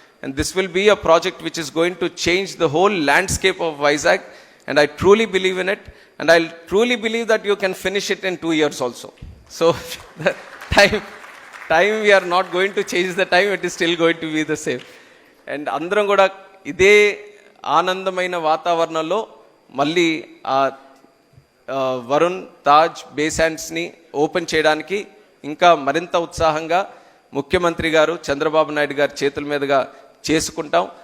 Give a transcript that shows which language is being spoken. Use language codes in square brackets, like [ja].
[en] And this will be a project which is going to change the whole landscape of Vizag. And I truly believe in it, and I truly believe that you can finish it in 2 years also. So the time we are not going to change the time, it is still going to be the same. [te] And అందరం కూడా ఇదే ఆనందమైన వాతావరణంలో మళ్ళీ ఆ Varun Taj బేసాండ్స్ని open చేయడానికి ఇంకా మరింత ఉత్సాహంగా ముఖ్యమంత్రి గారు చంద్రబాబు నాయుడు గారి చేతుల మీదుగా చేసుకుంటాం.